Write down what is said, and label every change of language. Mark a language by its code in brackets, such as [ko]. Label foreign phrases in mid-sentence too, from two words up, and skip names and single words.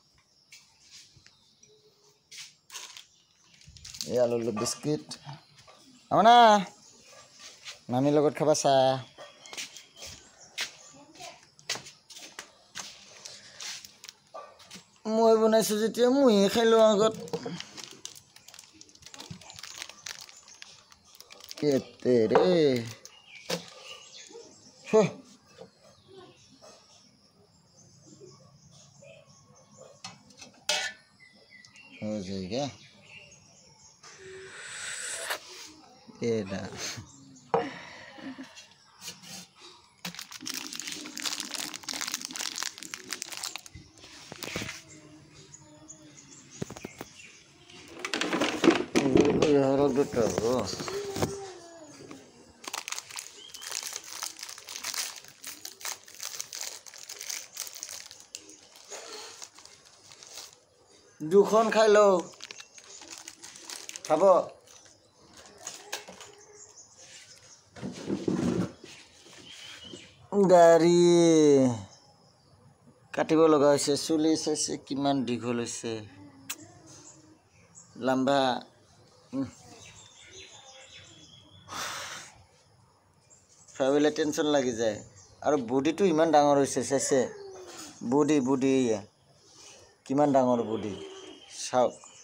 [as] এয়া ল'লোঁ বিস্কিট আমনা মামীৰ লগত খাবা চাহ মই বনাইছোঁ যেতিয়া ময়ে খাই লওঁ আগত [hi] কেতেৰে हो जाएगा ये ना यार बेटा वो [as] দুখন খাই লও খাব দাড়ি কাটিব লগা হৈছে চুলি চাইছে কিমান দীঘল হৈছে লম্বা ভাবিলে টেনচন লাগি যায় আৰু বডিটো ইমান ডাঙৰ হৈছে চাইছে বডি কিমান ডাঙৰ বডি চাওক